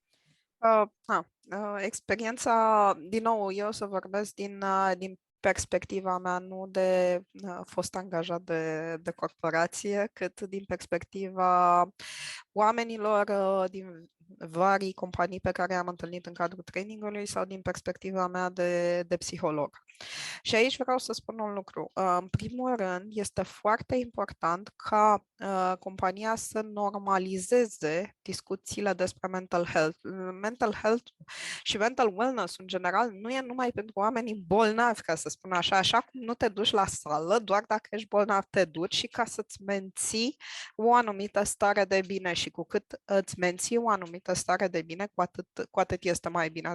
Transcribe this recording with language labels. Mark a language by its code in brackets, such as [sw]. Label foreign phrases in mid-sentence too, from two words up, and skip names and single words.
[ro] Experiența, din nou, eu să vorbesc din perspectiva mea, nu de fost angajat de corporație, cât din perspectiva oamenilor din varii companii pe care am întâlnit în cadrul trainingului sau din perspectiva mea de psiholog. Și aici vreau să spun un lucru. În primul rând, este foarte important ca compania să normalizeze discuțiile despre [en] mental health. Mental health [ro] și [en] mental wellness, [ro] în general, nu e numai pentru oamenii bolnavi, ca să spun așa cum nu te duci la sală, doar dacă ești bolnav te duci și ca să-ți menții o anumită stare de bine și cu cât îți menții o anumită stare de bine, cu atât este mai bine.